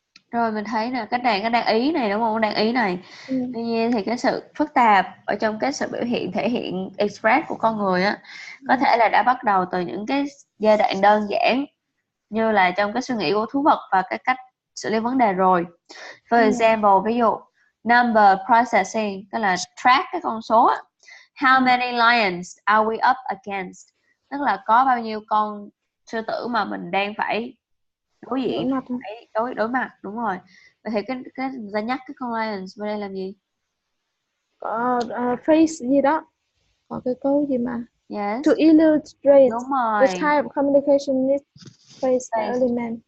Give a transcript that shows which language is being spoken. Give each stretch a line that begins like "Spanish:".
Vietnamese: Rồi mình thấy là cái đang ý này đúng không? Đang ý này. Tuy nhiên thì cái sự phức tạp ở trong cái sự biểu hiện thể hiện express của con người á có thể là đã bắt đầu từ những cái giai đoạn đơn giản như là trong cái suy nghĩ của thú vật và cái cách xử lý vấn đề rồi.
English: For example,
Vietnamese: ví dụ
English: number processing,
Vietnamese: tức là track cái con số á.
English: How many lions are we up against?
Vietnamese: Tức là có bao nhiêu con sư tử mà mình đang phải đối diện, đối mặt, đúng rồi. Vậy thì cái người ta nhắc cái con lions vào đây làm gì? Có phrase gì đó, có cái câu gì mà
English: to illustrate the type of communication needs phrase the element.